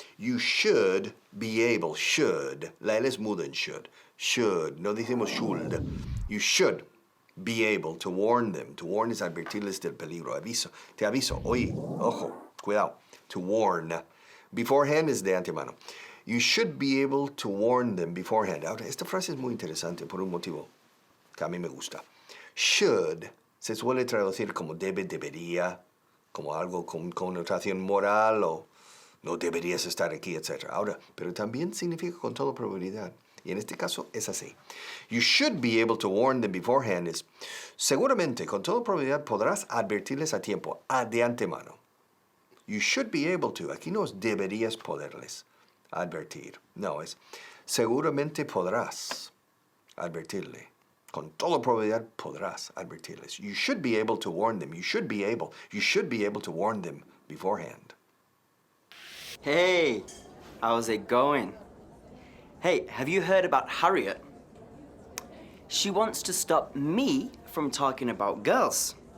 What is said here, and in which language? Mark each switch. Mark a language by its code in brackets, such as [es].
[en] You should be able, [es] should. La L es muda en should. [en] Should, [es] no decimos [en] should. You should be able to warn them. [es] To warn es advertirles del peligro. Aviso, te aviso. Oye, ojo, cuidado. To warn. Beforehand es de antemano. [en] You should be able to warn them beforehand. [es] Ahora, esta frase es muy interesante por un motivo que a mí me gusta. Should se suele traducir como debe, debería, como algo con connotación moral o no deberías estar aquí, etc. Ahora, pero también significa con toda probabilidad. Y en este caso es así. [en] You should be able to warn them beforehand [es] es seguramente, con toda probabilidad, podrás advertirles a tiempo, de antemano. [en] You should be able to. [es] Aquí no es deberías poderles advertir. No, es seguramente podrás advertirle. Con toda probabilidad podrás advertirles. [en] You should be able to warn them. You should be able to warn them beforehand. Hey, how's it going? Hey, have you heard about Harriet? She wants to stop me from talking about girls.